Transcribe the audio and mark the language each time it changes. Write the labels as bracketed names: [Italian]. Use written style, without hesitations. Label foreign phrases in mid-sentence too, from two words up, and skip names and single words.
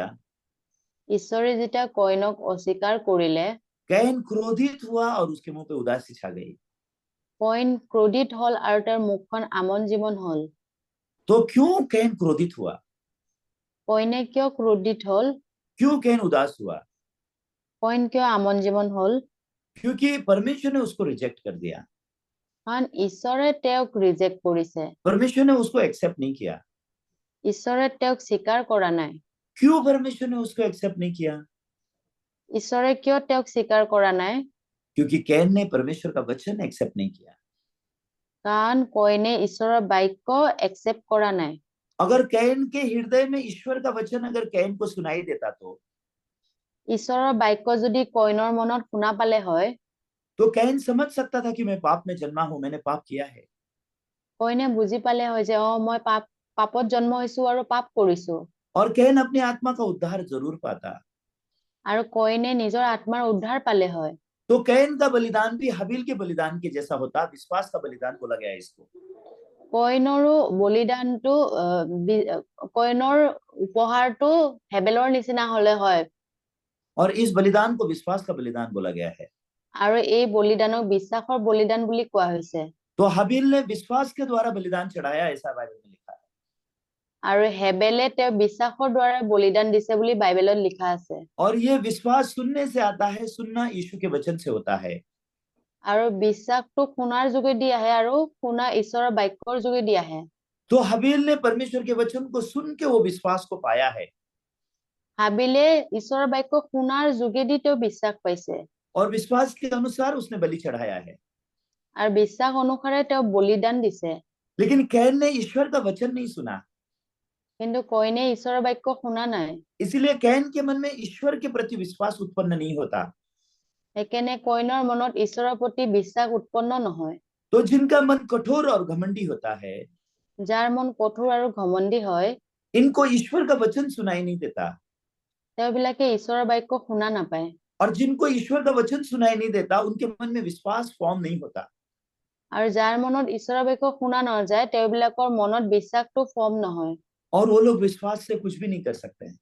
[Assamese] ঈশ্বৰে যেতিয়া কইনক অস্বীকাৰ কৰিলে, [Hindi] कैन क्रोधित हुआ और उसके मुंह पे उदासी छा गई। [Assamese] কইন ক্ৰোধিত হল আৰু তাৰ মুখখন আমন জীমন হল। [Hindi] तो क्यों कैन क्रोधित हुआ? [Assamese] কইনে কিয় ক্ৰোধিত হল? [Hindi] क्यों कैन उदास हुआ? [Assamese] কইন কিয় আমন জীমন হল? [Hindi] क्योंकि परमेश्वर ने उसको रिजेक्ट कर दिया। [Assamese] কাৰণ ঈশ্বৰে তেওঁক ৰিজেক্ট কৰিছে। [Hindi] परमेश्वर ने उसको एक्सेप्ट नहीं किया। [Assamese] ঈশ্বৰে তেওঁক স্বীকাৰ কৰা নাই। [Hindi] क्यों परमेश्वर ने उसको एक्सेप्ट नहीं किया? [Assamese] ঈশ্বৰে কিয় তেওঁক স্বীকাৰ কৰা নাই? [Hindi] क्योंकि कैन ने परमेश्वर का वचन एक्सेप्ट नहीं किया। [Assamese] কাৰণ কইনে ঈশ্বৰৰ বাক্য একচেপ্ট কৰা নাই। [Hindi] अगर कैन के हृदय में ईश्वर का वचन अगर कैन को सुनाई देता [Assamese] ঈশ্বৰৰ বাক্য যদি কইনৰ মনত শুনা পালে হয়, [Hindi] तो कैन समझ सकता था कि मैं पाप में जन्मा हूं, मैंने पाप किया है। [Assamese] কইনে বুজি পালে হয় যে মই পাপত জন্ম হৈছো আৰু পাপ কৰিছো। [Hindi] और कैन अपनी आत्मा का उद्धार जरूर पाता। [Assamese] আৰু কইনে নিজৰ আত্মাৰ উদ্ধাৰ পালে হয়। [Hindi] तो कैन का बलिदान भी हबील के बलिदान के जैसा होता, विश्वास का बलिदान बोला गया है इसको। [Assamese] কইনৰো বলিদানটো কইনৰ উপহাৰটো হেবেলৰ নিচিনা হলে হয়। [Hindi] और इस बलिदान को विश्वास का बलिदान बोला गया है। [Assamese] আৰু এই বলিদানক বিশ্বাসৰ বলিদান বুলি কোৱা হৈছে। [Hindi] तो हबील ने विश्वास के द्वारा बलिदान चढ़ाया, ऐसा बाइबल में लिखा है। [Assamese] আৰু হেবেলে তেওঁ বিশ্বাসৰ দ্বাৰা বলিদান দিছে বুলি বাইবেলত লিখা আছে। [Hindi] और ये विश्वास सुनने से आता है, सुनना यीशु के वचन से होता है। [Assamese] আৰু বিশ্বাসটো শুনাৰ যোগেদি আহে আৰু শুনা ঈশ্বৰৰ বাক্যৰ যোগেদি আহে। [Hindi] तो हबील ने परमेश्वर के वचन को सुन के वो विश्वास को पाया है। [Assamese] হাবিলে ঈশ্বৰৰ বাক্য শুনাৰ যোগেদি তেওঁ বিশ্বাস পাইছে। [Hindi] और विश्वास के अनुसार उसने बलि चढ़ाया है। [Assamese] আৰু বিশ্বাস অনুসাৰে তেওঁ বলিদান দিছে। [Hindi] लेकिन कैन ने ईश्वर का वचन नहीं सुना। [Assamese] কিন্তু কইনে ঈশ্বৰৰ বাক্য শুনা নাই। [Hindi] इसीलिए कैन के मन में ईश्वर के प्रति विश्वास उत्पन्न नहीं होता। [Assamese] সেইকাৰণে কইনৰ মনত ঈশ্বৰৰ প্ৰতি বিশ্বাস উৎপন্ন নহয়। [Hindi] तो जिनका मन कठोर और घमंडी होता है, [Assamese] যাৰ মন কঠোৰ আৰু ঘমণ্ডি হয়, [Hindi] इनको ईश्वर का वचन सुनाई नहीं देता। [Assamese] তেওঁবিলাকে ঈশ্বৰৰ বাক্য শুনা নাপায়। [Hindi] और जिनको ईश्वर का वचन सुनाई नहीं देता, उनके मन में विश्वास फॉर्म नहीं होता। [Assamese] আৰু যাৰ মনত ঈশ্বৰৰ বাক্য শুনা নাযায়, তেওঁবিলাকৰ মনত বিশ্বাসটো ফৰ্ম নহয়। [Hindi] और वो लोग विश्वास से कुछ भी नहीं कर सकते हैं।